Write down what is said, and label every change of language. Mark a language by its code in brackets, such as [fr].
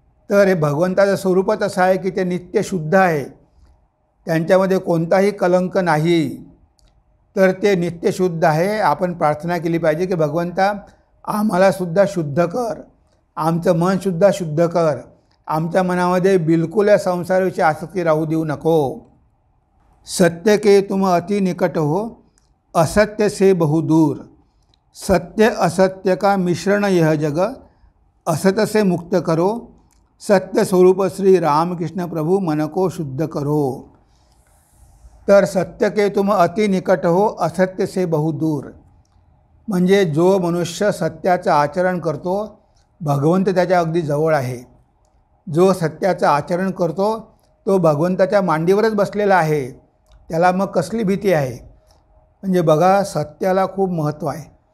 [mr] तर हे भगवंताचं स्वरूपच असं आहे की ते नित्य शुद्ध आहे. त्यांच्यामध्ये कोणताही कलंक नाही. तर ते नित्य शुद्ध आहे. आपण प्रार्थना केली पाहिजे की भगवंता आम्हालासुद्धा शुद्ध कर, आमचं मनसुद्धा शुद्ध कर, आमच्या मनामध्ये बिलकुल या संसाराविषयी आसक्ती राहू देऊ नको. [hi] सत्य के तुम अति निकट हो, असत्य से बहु दूर. सत्य असत्य का मिश्रण यह जग, असत से मुक्त करो. सत्य स्वरूप श्री रामकृष्ण प्रभु मन को शुद्ध करो. तर सत्य के तुम अति निकट हो, असत्य से बहु दूर. [mr] म्हणजे जो मनुष्य सत्याचं आचरण करतो भगवंत त्याच्या अगदी जवळ आहे. जो सत्याचं आचरण करतो तो भगवंताच्या मांडीवरच बसलेला आहे. त्याला मग कसली भीती आहे. म्हणजे बघा, सत्याला खूप महत्त्व आहे.